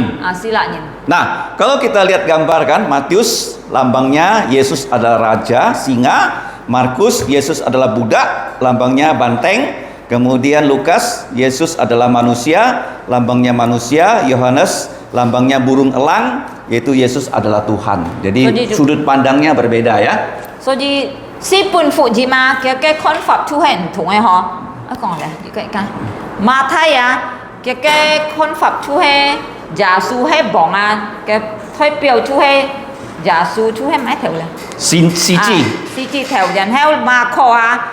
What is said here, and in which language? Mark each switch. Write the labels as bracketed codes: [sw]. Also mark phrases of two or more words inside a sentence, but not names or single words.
[id] Nah, kalau kita lihat gambar kan, Matius lambangnya Yesus adalah raja, singa, Markus, Yesus adalah budak, lambangnya banteng. Kemudian Lukas, Yesus adalah manusia, lambangnya manusia. Yohanes, lambangnya burung elang, yaitu Yesus adalah Tuhan. Jadi sudut pandangnya berbeda ya. [yue] 所以四本福音嘛，嘅看法都係唔同嘅嗬。一講嚟，呢個講馬太啊，嘅看法都係耶穌係王啊，嘅代表都係耶穌都係咩條咧？CG 條，然後馬可啊。